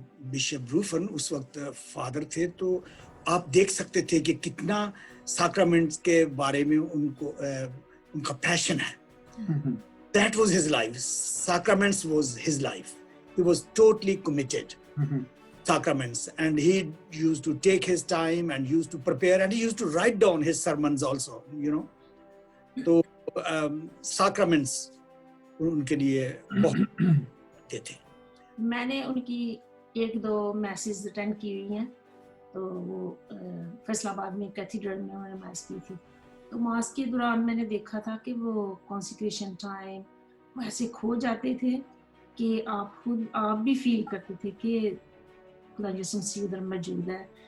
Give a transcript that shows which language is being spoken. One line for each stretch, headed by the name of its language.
Hindi: Bishop रूफन उस वक्त father थे, तो आप देख सकते थे कि कितना सैक्रामेंट्स के बारे में उनका पैशन है।
English: That was his life. Sacraments was his life. He was totally committed. Sacraments, and he used to take his time and used to prepare, and he used to write down his sermons also, you know.
Hindi: तो sacraments उनके लिए बहुत थे। मैंने उनकी 1-2 message attend की हुई हैं, तो वो फैसलाबाद में कैथीड्रल में उन्होंने मास की थी। तो मास के दौरान मैंने देखा था कि वो कॉन्सेक्रेशन टाइम वो ऐसे खो जाते थे कि आप भी फील करते थे कि खुदा यसुम मसीह उधर मौजूद है।